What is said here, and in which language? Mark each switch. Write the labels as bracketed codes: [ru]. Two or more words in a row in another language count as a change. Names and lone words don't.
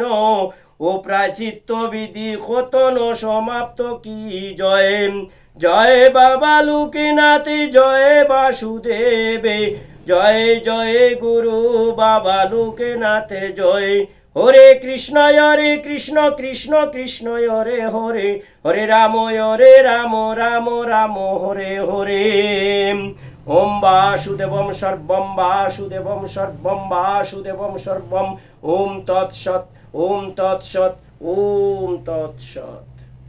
[bn] ও প্রায়শ্চিত্ত বিধি খতন সমাপ্ত কি জয় জয় বাবা লোকনাথে জয় বাসুদেবে জয় জয় গুরু বাবা লোকনাথের জয় [sa] হরে কৃষ্ণ কৃষ্ণ কৃষ্ণ হরে হরে হরে রাম রাম রাম হরে হরে ওম বাসুদেবম সর্বম বাসুদেবম সর্বম বাসুদেবম সর্বম ওম তৎসৎ ওম তৎসৎ ওম তৎসৎ।